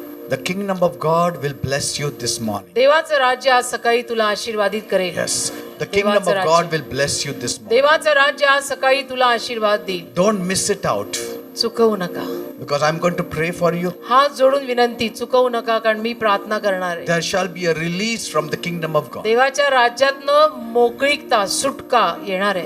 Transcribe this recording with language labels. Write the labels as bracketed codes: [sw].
[en] The kingdom of God will bless you this morning. [mr] देवाचं राज्य आज सकाळी तुला आशीर्वादित करेल. [en] Yes. The kingdom of God will bless you this morning. [mr] देवाचं राज्य आज सकाळी तुला आशीर्वाद देईल. [en] Don't miss it out. [mr] चुकवू नका. [en] Because I'm going to pray for you. [mr] हात जोडून विनंती, चुकवू नका, कारण मी प्रार्थना करणार आहे. [en] There shall be a release from the kingdom of God. [mr] देवाच्या राज्यातनं मोकळीकता, सुटका येणार आहे.